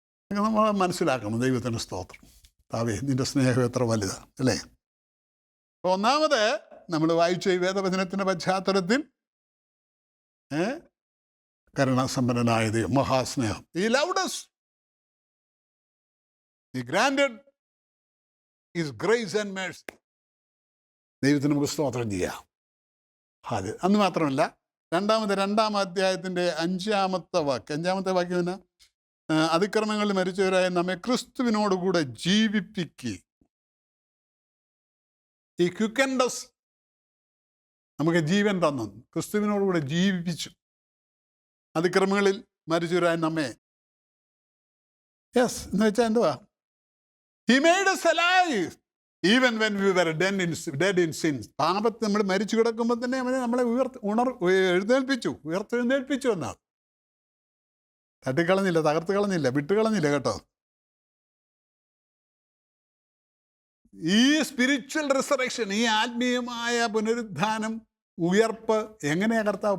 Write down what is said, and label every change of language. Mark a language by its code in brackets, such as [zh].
[ml] നമ്മൾ മനസ്സിലാക്കണം. ദൈവത്തിൻ്റെ സ്തോത്രം. താവേ നിൻ്റെ സ്നേഹം എത്ര വലുതാണ് അല്ലേ. അപ്പോൾ ഒന്നാമത് നമ്മൾ വായിച്ച ഈ വേദവചനത്തിൻ്റെ പശ്ചാത്തലത്തിൽ കരുണാസമ്പന്നനായ ദൈവം, മഹാസ്നേഹം. [en] He loved us. He granted his grace and mercy. [ml] ദൈവത്തിന് നമുക്ക് സ്തോത്രം ചെയ്യാം. അത് അന്ന് മാത്രമല്ല, രണ്ടാം അധ്യായത്തിൻ്റെ 5-ാമത്തെ വാക്യം തന്നെ, അതിക്രമങ്ങളിൽ മരിച്ചവരായ നമ്മെ ക്രിസ്തുവിനോടുകൂടെ ജീവിപ്പിക്കുക. ഈ ക്വിക്കൻഡസ് നമുക്ക് ജീവൻ തന്നു, ക്രിസ്തുവിനോടുകൂടെ ജീവിപ്പിച്ചു. അതിക്രമങ്ങളിൽ മരിച്ചവരായ നമ്മെ, യെസ് എന്ന് വെച്ചാൽ എന്തുവാ, [en] He made us alive even when we were dead in sins. [ml] പാപത്തിൽ നമ്മൾ മരിച്ചു കിടക്കുമ്പോൾ തന്നെ അവനെ നമ്മളെ ഉയർത്തെഴുന്നേൽപ്പിച്ചു എന്നാണ്. തട്ടിക്കളഞ്ഞില്ല, തകർത്ത് കളഞ്ഞില്ല, വിട്ടുകളഞ്ഞില്ല കേട്ടോ. ഈ സ്പിരിച്വൽ റിസറക്ഷൻ, ഈ ആത്മീയമായ പുനരുദ്ധാനം, ഉയർപ്പ് എങ്ങനെയാണ് കർത്താവ്?